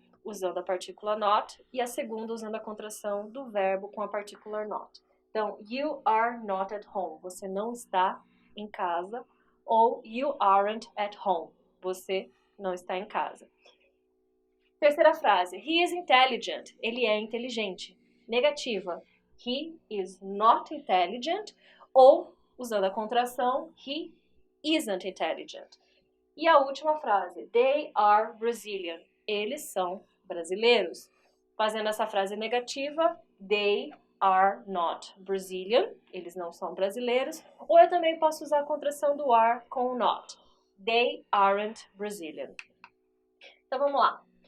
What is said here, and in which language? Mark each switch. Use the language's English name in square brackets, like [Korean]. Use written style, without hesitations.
[Portuguese] usando a partícula not, e a segunda usando a contração do verbo com a partícula not. Então, [English] you are not at home, [Portuguese] você não está em casa, ou [English] you aren't at home, [Portuguese] você não está em casa. Terceira frase, [English] he is intelligent, [Portuguese] ele é inteligente. [English] Negativa, he is not intelligent, [Portuguese] ou, usando a contração, [English] he isn't intelligent. [Portuguese] E a última frase, [English] they are Brazilian, [Portuguese] eles são brasileiros. Fazendo essa frase negativa, [English] they are not Brazilian, [Portuguese] eles não são brasileiros. Ou eu também posso usar a contração do are com o not, [English] they aren't Brazilian. [Portuguese] Então vamos lá.